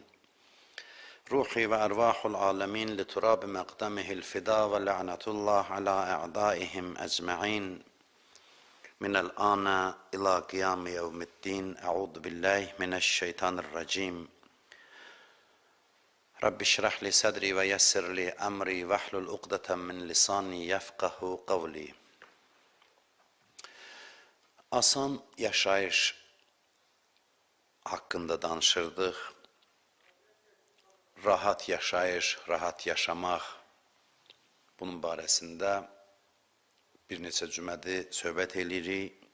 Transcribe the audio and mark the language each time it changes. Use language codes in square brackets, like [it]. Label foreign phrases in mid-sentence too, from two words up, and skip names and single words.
[ar] روحي وأرواح العالمين لتراب مقدمه الفداء ولعنة الله على أعدائهم أجمعين. من الآن إلى قيام يوم الدين. أعوذ بالله من الشيطان الرجيم. رب اشرح لي صدري ويسر لي أمري واحلل عقدة من لساني يفقهوا قولي. [az] Asan yaşayış hakkında danışırdıq. Rahat yaşayış, rahat yaşamaq. Bunun barəsində bir neçə cümədir söhbət edirik.